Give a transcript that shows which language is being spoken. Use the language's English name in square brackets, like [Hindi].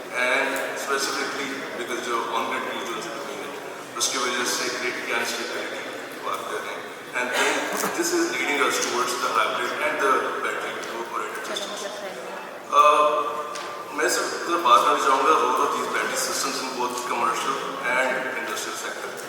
[Urdu] And specifically because جو آن grade کی جو زمین ہے اس کی وجہ سے گریڈ کی انسٹیبلٹی کی بات کر رہے ہیں. [English] And then this is leading us towards the hybrid and the battery operated systems. [Urdu] میں صرف بات کرنا چاہوں گا [English] Role of these battery systems in both commercial and industrial sector.